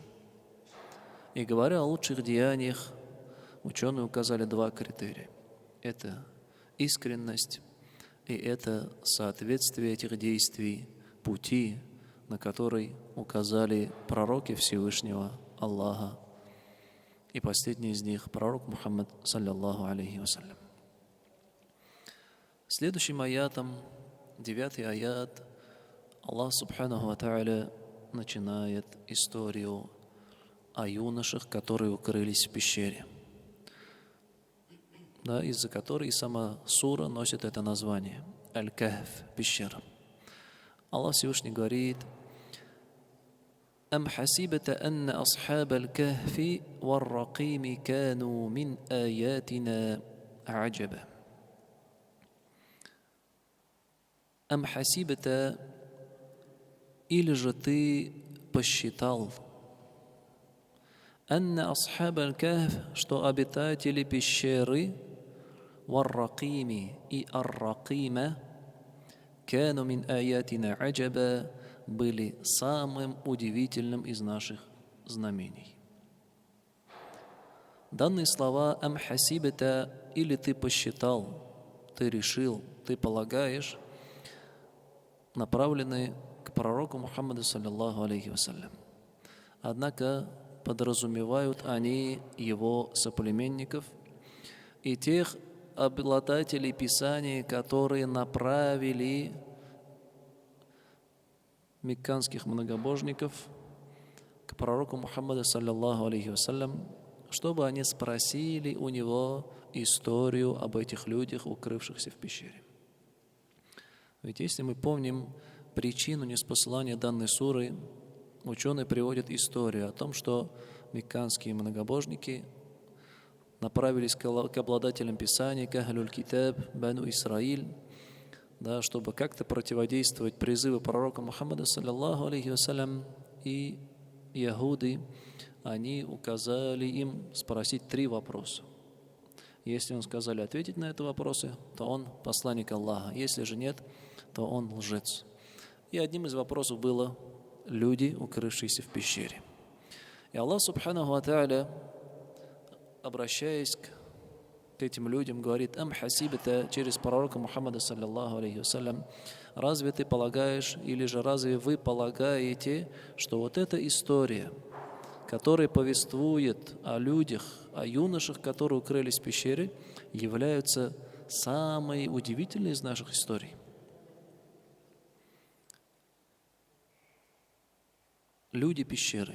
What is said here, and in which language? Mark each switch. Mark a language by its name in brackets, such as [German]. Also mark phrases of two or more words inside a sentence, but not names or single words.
[Russian] И говоря о лучших деяниях, ученые указали два критерия. Это искренность и это соответствие этих действий пути, на который указали пророки Всевышнего Аллаха. И последний из них пророк Мухаммад, [Arabic] صلى الله عليه وسلم. [Russian] Следующим аятом, 9-й аят, Аллах [Arabic] سبحانه وتعالى [Russian] начинает историю о юношах, которые укрылись в пещере, да, из-за которой сама сура носит это название Аль-Кахф, пещера. Аллах Всевышний говорит: [Arabic] «أم حسبت أن أصحاب الكهف والرقيم كانوا من آياتنا عجبا». أم حسبت, [Russian] или же ты посчитал, [Arabic] أن أصحاب الكهف, [Russian] что обитатели пещеры, [Arabic] вар-ракими и ар-ракима, كانوا من آياتنا عجبا, [Russian] были самым удивительным из наших знамений. Данные слова [Arabic] «أم حسبت» [Russian] или «ты посчитал», «ты решил», «ты полагаешь» направлены к пророку Мухаммаду, [Arabic] صلى الله عليه وسلم. [Russian] Однако подразумевают они его соплеменников и тех обладателей Писания, которые направили мекканских многобожников к пророку Мухаммаду, [Arabic] صلى الله عليه وسلم, [Russian] чтобы они спросили у него историю об этих людях, укрывшихся в пещере. Ведь если мы помним причину ниспослания данной суры, ученые приводят историю о том, что мекканские многобожники направились к обладателям Писания, к [Arabic] أهل الكتاب, [Russian] Бану Исраиль, да, чтобы как-то противодействовать призыву пророка Мухаммада, [Arabic] صلى الله عليه وسلم, [Russian] и яхуды, они указали им спросить 3 вопроса. Если он сказали ответить на эти вопросы, то он посланник Аллаха. Если же нет, то он лжец. И одним из вопросов было люди, укрывшиеся в пещере. И Аллах [Arabic] سبحانه وتعالى, [Russian] обращаясь к этим людям, говорит: [Arabic] «أم حسبت», [Russian] через пророка Мухаммада, [Arabic] صلى الله عليه وسلم, [Russian] разве ты полагаешь, или же разве вы полагаете, что вот эта история, которая повествует о людях, о юношах, которые укрылись в пещере, являются самой удивительной из наших историй? Люди пещеры.